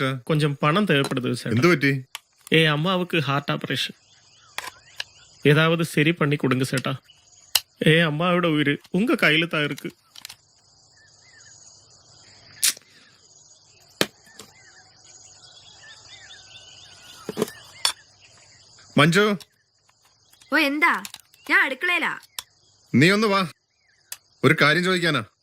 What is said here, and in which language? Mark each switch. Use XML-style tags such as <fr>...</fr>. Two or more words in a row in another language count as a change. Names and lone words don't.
<ta>கொஞ்சம் பணம் தேவைப்படுது சார்.</ta> <ml>എന്തു പറ്റി?</ml> <ta>அம்மாவுக்கு</ta> <en>heart operation,</en> <ta>ஏதாவது சரி பண்ணி கொடுங்க சேட்டா. அம்மாவோட உயிர் உங்க கையில தான் இருக்கு.</ta> <ml>മഞ്ജു, ഓ എന്താ? ഞാൻ അടുക്കളയിലാ. നീ ഒന്ന് വാ, ഒരു കാര്യം ചോദിക്കാനാ.</ml>